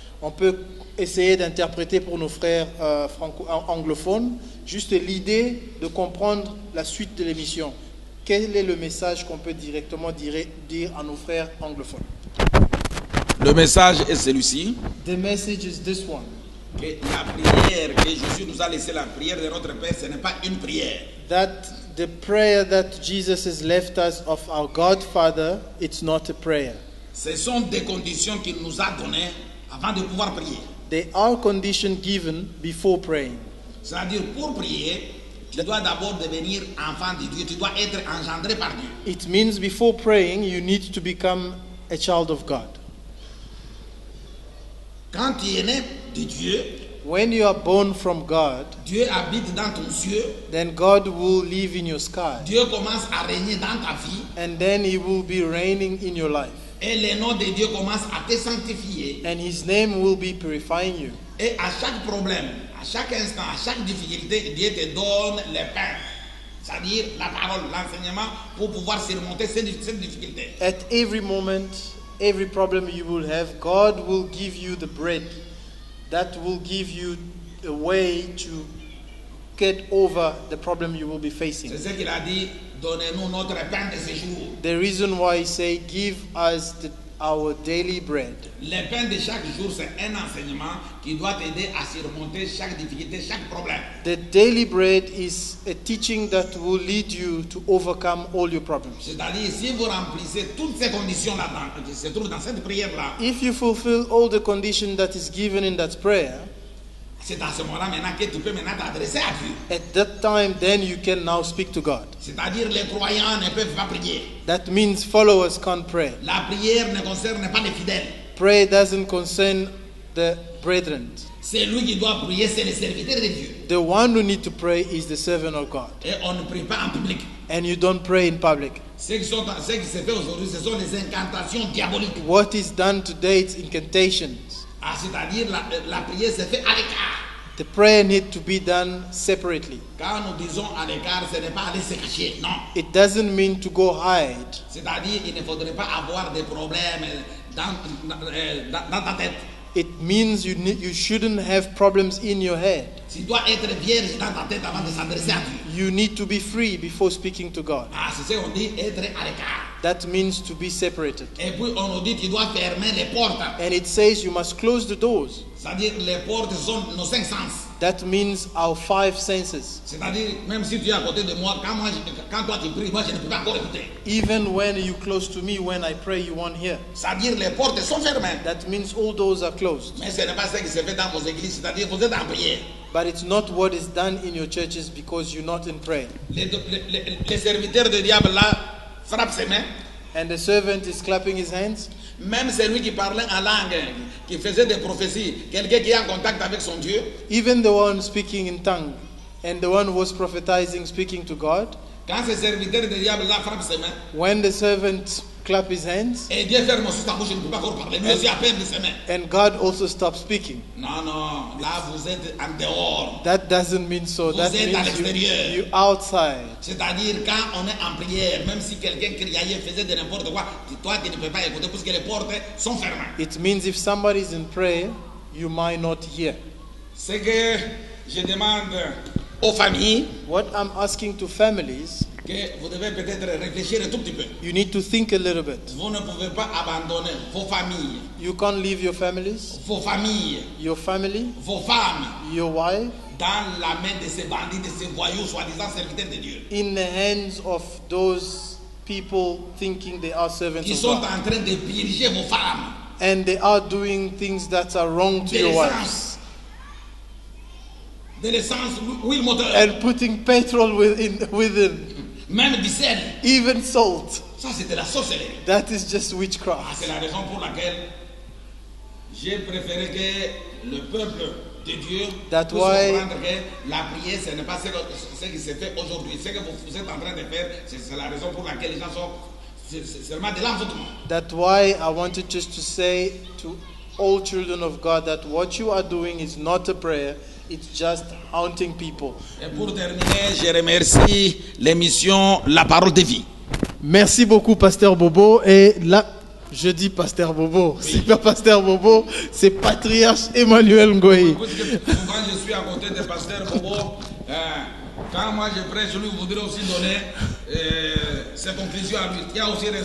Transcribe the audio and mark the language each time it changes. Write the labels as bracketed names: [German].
[French] On peut essayer d'interpréter pour nos frères anglophones juste l'idée de comprendre la suite de l'émission. Quel est le message qu'on peut directement dire à nos frères anglophones? Le message est celui-ci. [English] The message is this one. [French] Que la prière que Jésus nous a laissée, la prière de notre Père, ce n'est pas une prière. [English] That the prayer that Jesus has left us of our God Father, it's not a prayer. [French] Ce sont des conditions qu'il nous a données avant de pouvoir prier. [English] They are conditions given before praying. [French] C'est-à-dire, pour prier, tu dois d'abord devenir enfant de Dieu. Tu dois être engendré par Dieu. [English] It means before praying, you need to become a child of God. [French] Quand tu es né de Dieu, [English] When you are born from God, [French] Dieu habite dans ton ciel. [English] then God will live in your sky. [French] Dieu commence à régner dans ta vie. [English] And then He will be reigning in your life. [French] Et le nom de Dieu commence à te sanctifier. [English] And His name will be purifying you. [French] Et à chaque problème, à chaque instant, à chaque difficulté, Dieu te donne le pain. C'est-à-dire la parole, l'enseignement, pour pouvoir surmonter cette difficulté. [English] At every moment, every problem you will have, God will give you the bread that will give you a way to get over the problem you will be facing. [French] C'est ce qu'il a dit, donnez-nous notre pain de ce jour. [English] The reason why He say, give us our daily bread. [French] Le pain de chaque jour, c'est un enseignement qui doit t'aider à surmonter chaque difficulté, chaque problème. [English] The daily bread is a teaching that will lead you to overcome all your problems. [French] C'est-à-dire, si vous remplissez toutes ces conditions là-dedans, qui se trouvent dans cette prière-là, [English] If you fulfill all the condition that is given in that prayer, [French] c'est à ce moment-là maintenant que tu peux maintenant t'adresser à Dieu. [English] at that time, then you can now speak to God. [French] C'est-à-dire, les croyants ne peuvent pas prier. [English] That means followers can't pray. [French] La prière ne concerne pas les fidèles. [English] Prayer doesn't concern the brethren. [French] C'est lui qui doit prier, c'est le serviteur de Dieu. [English] The one who needs to pray is the servant of God. [French] Et on ne prie pas en public. [English] And you don't pray in public. [French] Ce qui se fait aujourd'hui, ce sont les incantations diaboliques. [English] What is done today is incantations. [French] Ah, c'est-à-dire, la prière se fait à l'écart. [English] The prayer needs to be done separately. [French] Quand nous disons à l'écart, ce n'est pas aller se cacher, non. [English] It doesn't mean to go hide. [French] C'est-à-dire, il ne faudrait pas avoir des problèmes dans ta tête. [English] It means you shouldn't have problems in your head. [French] Tu dois être vierge dans ta tête avant de s'adresser à Dieu. [English] You need to be free before speaking to God. [French] Ah, c'est ce qu'on dit, être à l'écart. [English] That means to be separated. [French] Et puis, on nous dit, tu dois fermer les portes. [English] And it says you must close the doors. [French] C'est-à-dire, les portes sont nos 5 sens. [English] That means our 5 senses. [French] C'est-à-dire, même si tu es à côté de moi, quand toi tu pries, moi je ne peux pas encore écouter. [English] Even when you're close to me, when I pray, you won't hear. [French] C'est-à-dire, les portes sont fermées. [English] That means all doors are closed. [French] Mais ce n'est pas ce qui se fait dans vos églises. C'est-à-dire, vous êtes en prière. [English] But it's not what is done in your churches because you're not in prayer. [French] Les serviteurs du diable là frappent ses mains. [English] And the servant is clapping his hands. [French] Même celui qui parlait en langue, qui faisait des prophéties, quelqu'un qui est en contact avec son Dieu. [English] Even the one speaking in tongue and the one who was prophesying, speaking to God. [French] Quand ce serviteur du diable là frappe ses mains, [English] When the servant clap his hands, [French] et Dieu ferme aussi sa bouche, il ne peut pas encore parler. Lui aussi à peine de ses mains. [English] and God also stops speaking. [French] Non, non, là vous êtes en dehors. [English] That doesn't mean so. [French] Vous [English] That [French] êtes à [English] means [French] l'extérieur. [English] you're outside. [French] C'est-à-dire, quand on est en prière, même si quelqu'un criait, faisait de n'importe quoi, toi tu ne peux pas écouter puisque les portes sont fermées. [English] It means if somebody is in prayer, you might not hear. [French] Ce que je demande aux familles, [English] What I'm asking to families, [French] que vous devez peut-être réfléchir un tout petit peu. [English] you need to think a little bit. [French] Vous ne pouvez pas abandonner vos familles, [English] You can't leave your families, [French] vos familles, [English] your family, [French] vos femmes, [English] your wife, [French] dans la main de ces bandits, de ces voyous, soi-disant serviteurs de Dieu, [English] in the hands of those people thinking they are servants [French] qui [English] of [French] sont [English] God. [French] en train de purger vos femmes [English] And they are doing things that are wrong to [French] de [English] your wives. [French] l'essence, de l'essence, huile moteur, [English] And putting petrol within, [French] même du sel. [English] even salt. [French] Ça, c'est de la sorcellerie. [English] That is just Ah, witchcraft. [French] c'est la raison pour laquelle j'ai préféré que le peuple de Dieu [English] That [French] puisse [English] why- [French] comprendre que la prière, ce n'est pas ce qui se fait aujourd'hui. Ce que vous êtes en train de faire, c'est la raison pour laquelle les gens sont c'est seulement de l'envoûtement. [English] That's why I wanted just to say to all children of God that what you are doing is not a prayer, it's just haunting people. [French] Et pour terminer, je remercie l'émission La Parole de Vie. Merci beaucoup, Pasteur Bobo. Et là, je dis Pasteur Bobo. C'est pas Pasteur Bobo, c'est Patriarche Emmanuel Ngoyi. Souvent, je suis à côté de Pasteur Bobo. Quand moi je prêche, lui voudrait aussi donner ses conclusions à lui. Il y a aussi raison.